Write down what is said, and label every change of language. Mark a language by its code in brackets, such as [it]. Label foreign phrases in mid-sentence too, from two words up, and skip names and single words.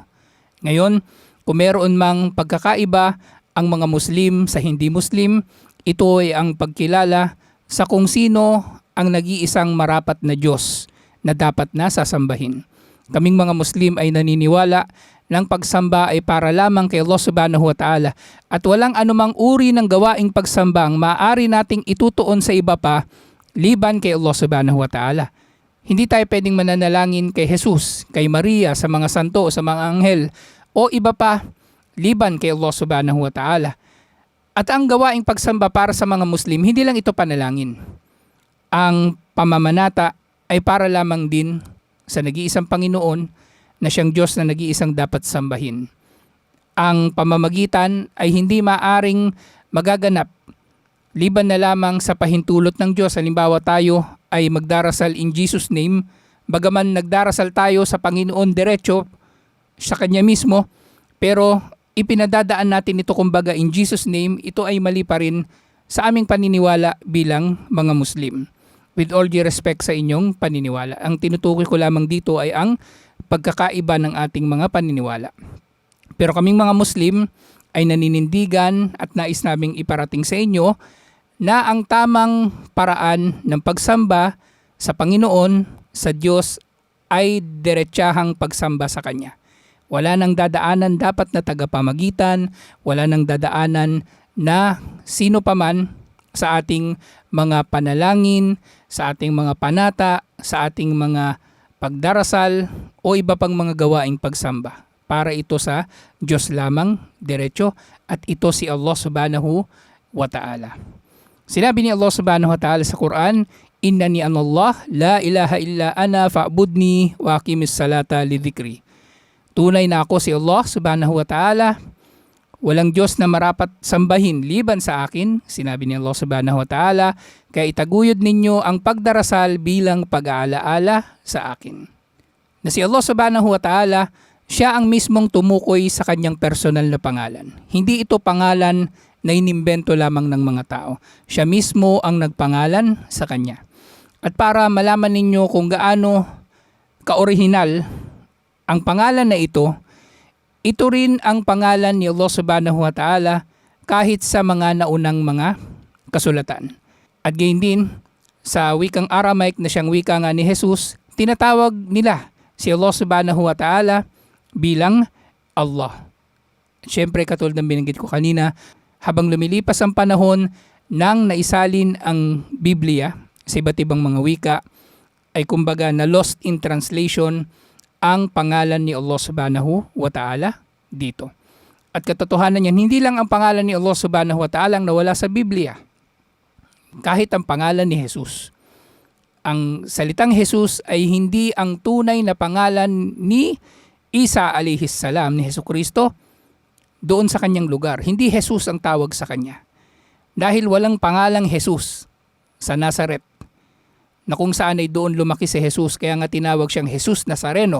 [tl] Ngayon, kung meron mang pagkakaiba ang mga Muslim sa hindi Muslim, ito ay ang pagkilala sa kung sino ang nag-iisang marapat na Diyos na dapat na sasambahin. Kaming mga Muslim ay naniniwala ng pagsamba ay para lamang kay Allah [ar] سبحانه وتعالى [tl] at walang anumang uri ng gawaing pagsambang maaari nating itutuon sa iba pa liban kay Allah [ar] سبحانه وتعالى. [tl] Hindi tayo pwedeng mananalangin kay Jesus, kay Maria, sa mga santo, sa mga anghel, o iba pa, liban kay Allah [ar] سبحانه وتعالى. [tl] At ang gawaing pagsamba para sa mga Muslim, hindi lang ito panalangin. Ang pamamanata ay para lamang din sa nag-iisang Panginoon na siyang Diyos na nag-iisang dapat sambahin. Ang pamamagitan ay hindi maaring magaganap liban na lamang sa pahintulot ng Diyos. Halimbawa tayo ay magdarasal [en] in Jesus' name, [tl] bagaman nagdarasal tayo sa Panginoon diretso sa Kanya mismo, pero ipinadadaan natin ito kumbaga [en] in Jesus' name, [tl] ito ay mali pa rin sa aming paniniwala bilang mga Muslim. [en] With all due respect [tl] sa inyong paniniwala, ang tinutukoy ko lamang dito ay ang pagkakaiba ng ating mga paniniwala. Pero kaming mga Muslim ay naninindigan at nais naming iparating sa inyo na ang tamang paraan ng pagsamba sa Panginoon, sa Diyos, ay diretsahang pagsamba sa Kanya. Wala nang dadaanan dapat na tagapamagitan, wala nang dadaanan na sino paman sa ating mga panalangin, sa ating mga panata, sa ating mga pagdarasal o iba pang mga gawaing pagsamba. Para ito sa Diyos lamang, diretso, at ito si Allah [ar] سبحانه وتعالى. [tl] Sinabi ni Allah [ar] سبحانه وتعالى [tl] sa Quran, [ar] إنني أنا الله، لا إله إلا أنا فاعبدني وأقم الصلاة لذكري. [tl] Tunay na ako si Allah [ar] سبحانه وتعالى, [tl] walang Diyos na marapat sambahin liban sa akin, sinabi ni Allah [ar] سبحانه وتعالى, [tl] kaya itaguyod ninyo ang pagdarasal bilang pag-aalaala sa akin. Na si Allah [ar] سبحانه وتعالى, [tl] siya ang mismong tumukoy sa kanyang personal na pangalan. Hindi ito pangalan na inimbento lamang ng mga tao. Siya mismo ang nagpangalan sa kanya. At para malaman ninyo kung gaano ka-orihinal ang pangalan na ito rin ang pangalan ni Allah [ar] سبحانه وتعالى [tl] kahit sa mga naunang mga kasulatan. At gayon din, sa wikang Aramaic na siyang wika nga ni Jesus, tinatawag nila si Allah [ar] سبحانه وتعالى [tl] bilang Allah. Siyempre, katulad ng binanggit ko kanina, habang lumilipas ang panahon nang naisalin ang Biblia sa iba't ibang mga wika, ay kumbaga na [en] lost in translation [tl] ang pangalan ni Allah [ar] سبحانه وتعالى [tl] dito. At katotohanan niyan, hindi lang ang pangalan ni Allah [ar] سبحانه وتعالى [tl] ang nawala sa Biblia. Kahit ang pangalan ni Jesus. Ang salitang Jesus ay hindi ang tunay na pangalan ni Isa [ar] عليه السلام, [tl] ni Jesucristo, doon sa kanyang lugar. Hindi Jesus ang tawag sa kanya. Dahil walang pangalang Jesus sa Nazaret, na kung saan ay doon lumaki si Jesus, kaya nga tinawag siyang Jesus Nazareno.